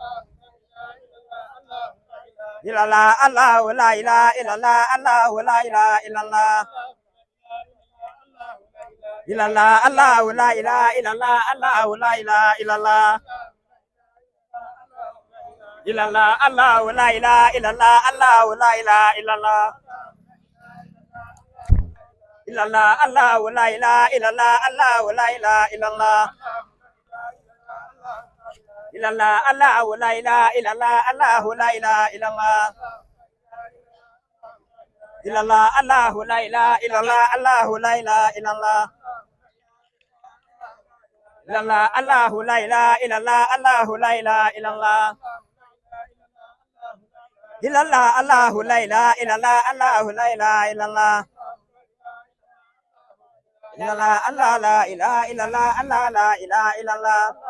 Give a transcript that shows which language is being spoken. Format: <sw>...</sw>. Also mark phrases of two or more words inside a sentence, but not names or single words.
<ar>إلا الله الله لا إله إلا الله الله لا إله إلا الله إلا الله الله لا إله إلا الله الله لا إله إلا الله إلا الله الله لا إله إلا الله الله لا إله إلا الله إلا الله الله لا إله إلا الله الله لا إله إلا الله إلا الله الله لا إله إلا الله الله لا إله إلا الله إلا الله الله لا إله إلا الله الله لا إله إلا الله إلا الله الله لا إله إلا الله الله لا إله إلا الله إلا الله الله لا إله إلا الله الله لا إله إلا الله إلا الله الله لا إله إلا الله الله لا إله إلا الله Allah la ilaha illallah</ar>